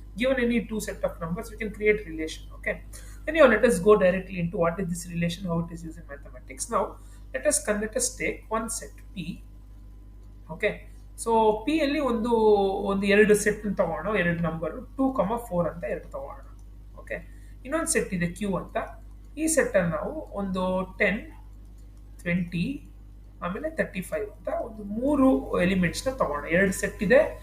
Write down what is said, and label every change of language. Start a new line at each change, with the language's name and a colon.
English: Given any two set of numbers we can create relation. Okay, anyhow, let us go directly into what is this relation, how it is used in mathematics. Now let us take one set P. Okay, so
Kannada: P ಅಲ್ಲಿ ಒಂದು ಎರಡು set ತಗೋಣ, ಎರಡು number 2, 4 ಅಂತ ಎರಡು ತಗೋಣ. Okay, ಇನ್ನೊಂದು set ಇದೆ Q ಅಂತ. ಈ ಸೆಟ್ ಅಲ್ಲಿ ನಾವು ಒಂದು 10, 20 ಆಮೇಲೆ 35 ಅಂತ ಒಂದು ಮೂರು ಎಲಿಮೆಂಟ್ಸ್ ನ ತಗೋಣ. ಎರಡು ಸೆಟ್ ಇದೆ.